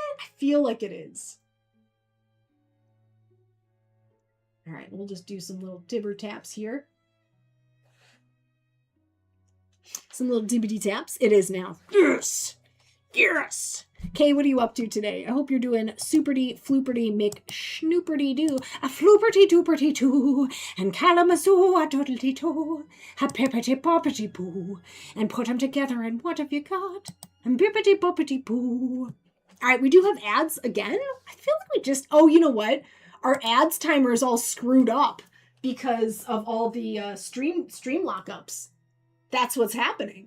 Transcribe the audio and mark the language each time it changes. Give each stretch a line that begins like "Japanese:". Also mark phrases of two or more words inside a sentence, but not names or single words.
English: I feel like it is. All right, we'll just do some little dibber taps here. Some little dibbity taps. It is now. Yes! Yes! Kay, what are you up to today? I hope you're doing superty, flooperty, McShnooperty doo, a flooperty dooperty too, and Kalamazoo a doodlety too, a pippity poppity poo, and put them together and what have you got? And bippity boppity poo. Alright, we do have ads again? I feel like we just, oh, you know what? Our ads timer is all screwed up because of all the stream lockups. That's what's happening.